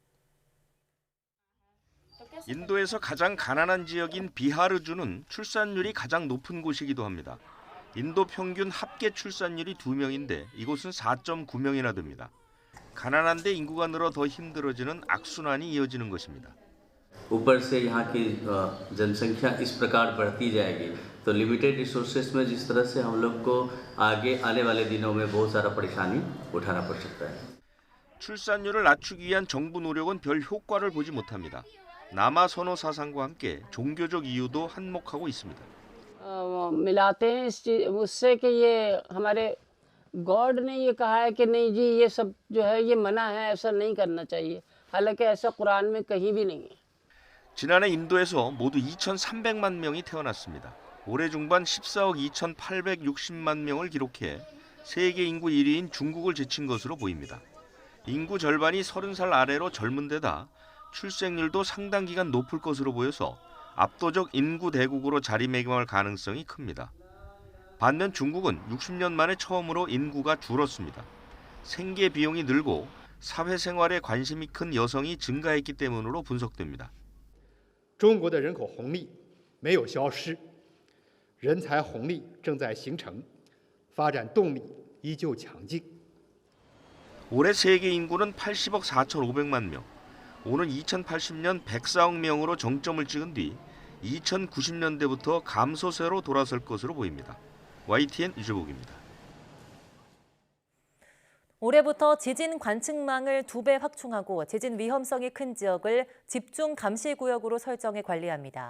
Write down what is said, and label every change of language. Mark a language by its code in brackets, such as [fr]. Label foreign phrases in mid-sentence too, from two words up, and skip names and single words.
[ko] 인도에서 가장 가난한 지역인 비하르주는 출산율이 가장 높은 곳이기도 합니다. 인도 평균 합계 출산율이 2명인데 이곳은 4.9명이나 됩니다. 가난한데 인구가 늘어 더 힘들어지는 악순환이 이어지는 것입니다. [hi] ऊपर से यहाँ की जनसंख्या इस प्रकार बढ़ती जाएगी तो [en] limited resources [hi] में जिस तरह से हम लोग को आगे आने वाले दिनों में बहुत सारा परेशानी उठाना पड़ सकता है. [ko] 출산율을 낮추기 위한 정부 노력은 별 효과를 보지 못합니다. 남아 선호 사상과 함께 종교적 이유도 한몫하고 있습니다. [hi] मिलाते हैं उससे कि ये हमारे गॉड ने ये कहा है कि नहीं जी ये सब जो है ये मना है ऐसा नहीं करना चाहिए हालांकि ऐसा कुरान में कहीं भी नहीं है. [ko] 지난해 인도에서 모두 2,300만 명이 태어났습니다. 올해 중반 14억 2,860만 명을 기록해 세계 인구 1위인 중국을 제친 것으로 보입니다. 인구 절반이 30살 아래로 젊은 데다 출생률도 상당 기간 높을 것으로 보여서 압도적 인구 대국으로 자리매김할 가능성이 큽니다. 반면 중국은 60년 만에 처음으로 인구가 줄었습니다. 생계 비용이 늘고 사회생활에 관심이 큰 여성이 증가했기 때문으로 분석됩니다. [zh] 中国的人口红利没有消失，人才红利正在形成，发展动力依旧强劲。 [ko] 올해 세계 인구는 80억 4,500만 명, 오는 2080년 104억 명으로 정점을 찍은 뒤 2090년대부터 감소세로 돌아설 것으로 보입니다. YTN 유재복입니다. 올해부터 지진 관측망을 2배 확충하고 지진 위험성이 큰 지역을 집중 감시 구역으로 설정해 관리합니다.